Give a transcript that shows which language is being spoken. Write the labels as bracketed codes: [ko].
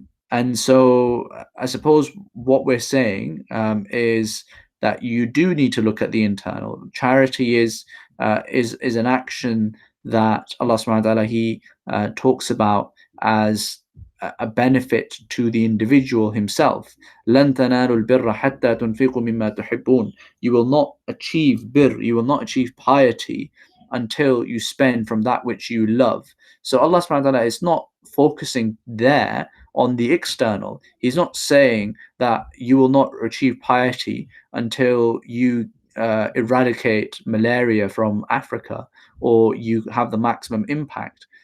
[en] And so I suppose what we're saying is that you do need to look at the internal. Charity is an action that Allah subhanahu wa ta'ala, He talks about as a benefit to the individual himself. [ar] لن تنالوا البر حتى تنفقوا مما تحبون. [en] You will not achieve bir, you will not achieve piety until you spend from that which you love. So Allah subhanahu wa ta'ala is not focusing there on the external. He's not saying that you will not achieve piety until you eradicate malaria from Africa or you have the maximum impact.